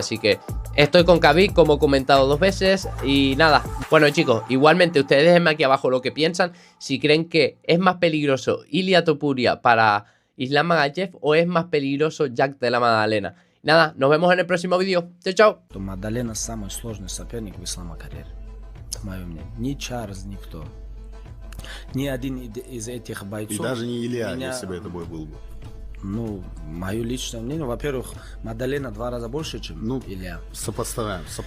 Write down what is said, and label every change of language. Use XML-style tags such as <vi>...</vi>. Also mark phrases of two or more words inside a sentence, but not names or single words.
<es>Así que estoy con Khabib, como he comentado 2 veces. Y nada, bueno chicos, igualmente ustedes déjenme aquí abajo lo que piensan. Si creen que es más peligroso Ilia Topuria para Islam Makhachev, o es más peligroso Jack de la Madalena. Nada, nos vemos en el próximo vídeo. Chao, chao.</es> <ru>Мадалена самый сложный соперник в ислама-карьере. Это мое мнение. Ни Чарльз, никто. Ни один из этих бойцов. И даже не Илья, если бы это бой был бы. Ну, мое личное мнение, во-первых, Мадалена 2 раза больше, чем Илья. Сопоставим.</ru>